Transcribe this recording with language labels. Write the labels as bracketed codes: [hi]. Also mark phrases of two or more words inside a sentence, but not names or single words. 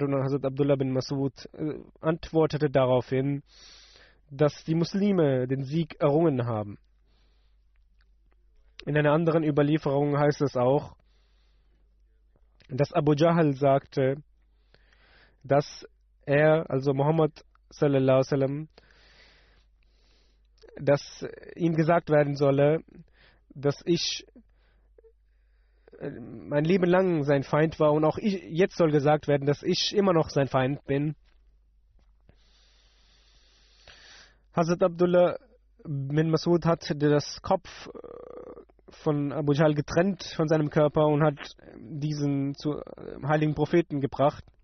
[de] Und dann Hazrat Abdullah bin Masud antwortete daraufhin, dass die Muslime den Sieg errungen haben. In einer anderen Überlieferung heißt es auch, dass Abu Jahl sagte, dass er, also Muhammad [ar] صلى الله عليه وسلم, [de] dass ihm gesagt werden solle, dass ich mein Leben lang sein Feind war und auch jetzt soll gesagt werden, dass ich immer noch sein Feind bin. Hazrat Abdullah bin Masud hat das Kopf von Abu Jahl getrennt von seinem Körper und hat diesen zu heiligen Propheten gebracht.